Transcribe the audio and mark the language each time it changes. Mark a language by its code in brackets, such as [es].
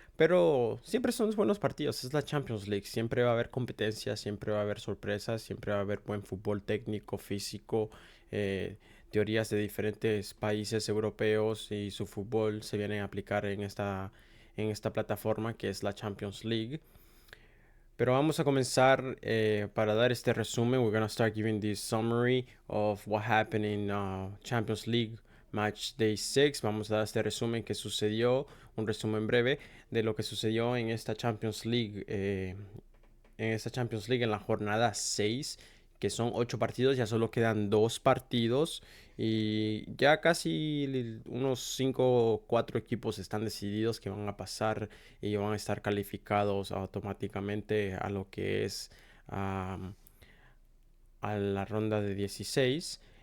[es] Pero siempre son buenos partidos, es la Champions League, siempre va a haber competencia, siempre va a haber sorpresas, siempre va a haber buen fútbol técnico, físico, teorías de diferentes países europeos y su fútbol se viene a aplicar en esta plataforma que es la Champions League. Pero vamos a comenzar para dar este resumen. [en] We're gonna start giving this summary of what happened in Champions League Match Day 6. [es] Vamos a dar este resumen que sucedió, un resumen breve de lo que sucedió en esta Champions League, en la jornada 6, que son 8 partidos, ya solo quedan 2 partidos y ya casi unos 5 o 4 equipos están decididos que van a pasar y van a estar calificados automáticamente a lo que es a la ronda de 16.